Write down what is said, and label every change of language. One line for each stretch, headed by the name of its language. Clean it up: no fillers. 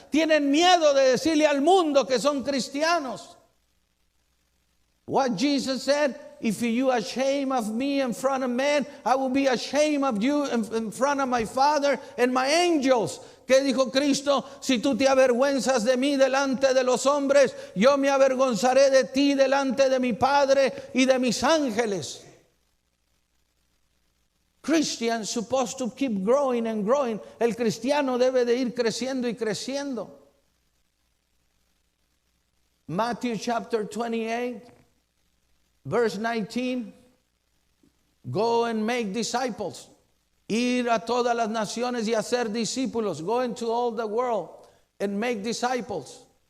Spanish: Tienen miedo de decirle al mundo que son cristianos.
English: What Jesus said, if you are ashamed of me in front of men, I will be ashamed of you in front of my Father and my angels.
Spanish: ¿Qué dijo Cristo? Si tú te avergüenzas de mí delante de los hombres, yo me avergonzaré de ti delante de mi Padre y de mis ángeles.
English: Christians supposed to keep growing and growing.
Spanish: El cristiano debe de ir creciendo y creciendo.
English: Matthew chapter 28, verse 19. Go and make disciples.
Spanish: Ir a todas las naciones y hacer discípulos.
English: Go into all the world and make disciples.